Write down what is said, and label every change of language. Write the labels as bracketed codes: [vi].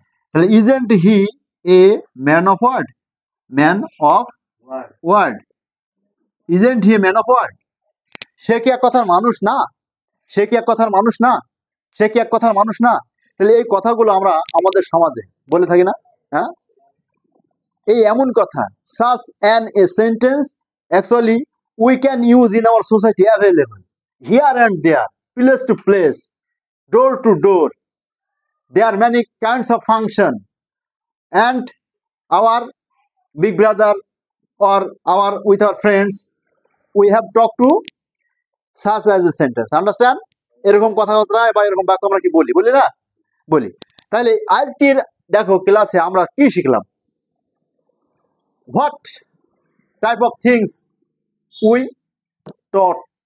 [en] তাহলে isn't he a man of word, man of word, isn't he a man of word. [bn] সে কি এক কথার মানুষ না? সে কি এক কথার মানুষ না? সে কি এক কথার মানুষ না? তাহলে এই কথাগুলো আমরা আমাদের সমাজে বলে থাকি না? হ্যাঁ, এই এমন কথা, [en] such an a sentence actually we can use in our society available here and there, place to place, door to door. There are many kinds of function, and our big brother or our with our friends we have talked to such as a sentence. Understand? [bn] এরকম কথাবার্তা বা এরকম বাক্য আমরা কি বলি না? বলি। তাহলে আজকের দেখো ক্লাসে আমরা কি শিখলাম? [en] What type of things we taught?